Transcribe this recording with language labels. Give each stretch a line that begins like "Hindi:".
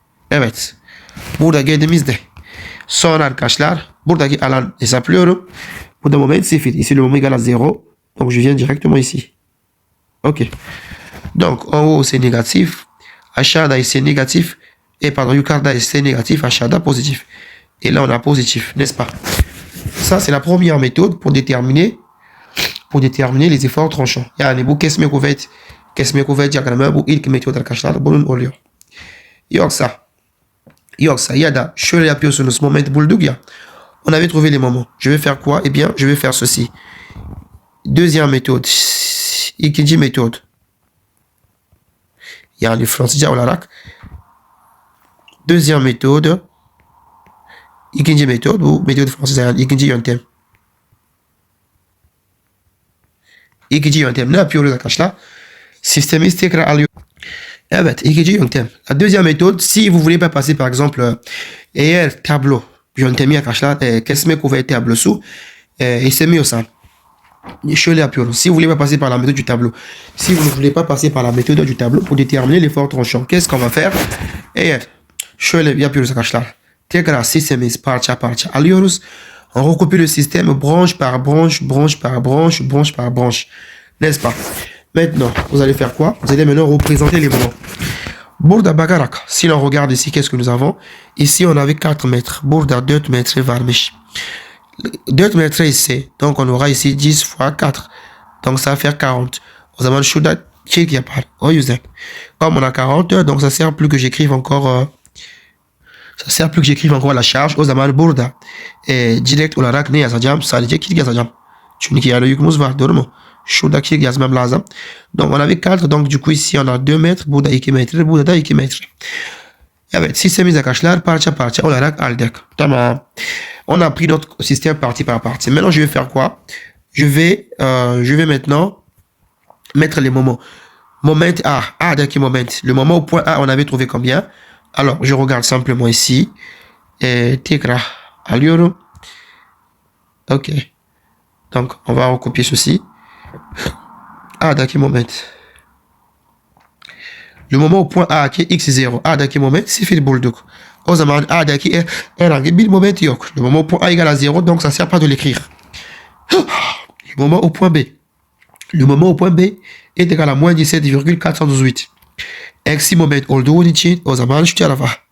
Turkish: Evet. Burada geldiğimizde Sonra arkadaşlar buradaki alan hesaplıyorum. Burada moment 0.
French: Ici le moment égale à 0. Donc je viens directement ici. Ok. Donc en haut c'est négatif. Aşağıda c'est négatif. Et pardon, yukarıda c'est négatif. Aşağıda positif. Et là on a positif, n'est-ce pas? Ça c'est la première méthode pour déterminer les efforts tranchants.
Turkish: Yani bu kesme kuvvet diagramı bu ilk metot arkadaşlar. Bunun oluyor. Yoksa ya da şöyle yapıyorsunuz, moment bulduk ya.
French: On avait trouvé les moments. Je vais faire quoi? Eh bien, je vais faire ceci. Deuxième méthode.
Turkish: İkinci méthode. Yani Fransızca olarak.
French: Deuxième méthode.
Turkish: İkinci méthode. Bu méthode Fransızca yani ikinci yöntem. İkinci yöntem. Ne yapıyoruz arkadaşlar? Sistemi tekrar alıyor. Evet, ikinci yöntem.
French: La deuxième méthode, si vous voulez pas passer par exemple
Turkish: eğer tablo yöntemi arkadaşlar kesme kuvvet tablosu istemiyorsan şöyle yapıyoruz.
French: Si vous voulez pas passer par la méthode du tableau, si vous ne voulez pas passer par la méthode du tableau pour déterminer l'effort tranchant, qu'est-ce qu'on va faire?
Turkish: Eğer şöyle yapıyoruz arkadaşlar. Tekrar sistemi parça parça alıyoruz.
French: On recopie le système branche par branche, branche par branche, branche par branche. N'est-ce pas? Maintenant, vous allez faire quoi? Vous allez maintenant représenter les moments.
Turkish: Burada bakarak,
French: si l'on regarde ici, qu'est-ce que nous avons? Ici, on avait 4 mètres.
Turkish: Burada 4 mètres varmış.
French: 4 mètres ici. Donc, on aura ici 10 fois 4. Donc, ça va faire 40.
Turkish: O zaman şurada çek yapar. O yüzden.
French: Comme on a 40, donc ça sert plus que j'écrive encore... ça sert plus que j'écrive encore la charge.
Turkish: O zaman burada direkt olarak ne yazacağım? Sadece kil yazacağım. Çünkü yani yükümüz var, doğru mu? Şuradaki yazmam lazım.
French: Donc on avait 4. Donc du coup ici on a 2 mètres.
Turkish: Burada 2 metre. Burada da 2 metre. Evet, sistemimiz arkadaşlar parça parça olarak aldık. Tamam.
French: On a pris notre système partie par partie. Maintenant je vais faire quoi? Je vais maintenant mettre les moments. Moment A.
Turkish: A'daki moment.
French: Le moment au point A, on avait trouvé combien? Alors je regarde simplement ici.
Turkish: Tekrar alıyorum. Ok.
French: Donc on va recopier ceci.
Turkish: A'daki moment.
French: Le moment au point A qui est x0.
Turkish: A'daki moment sıfır bulduk. O zaman A'daki herhangi bir moment yok.
French: Le moment au point A égale à 0, donc ça ne sert pas de l'écrire. Le moment au point B. Le moment au point B est égal à moins 17,418.
Turkish: Eksi moment olduğu için o zaman şu tarafa.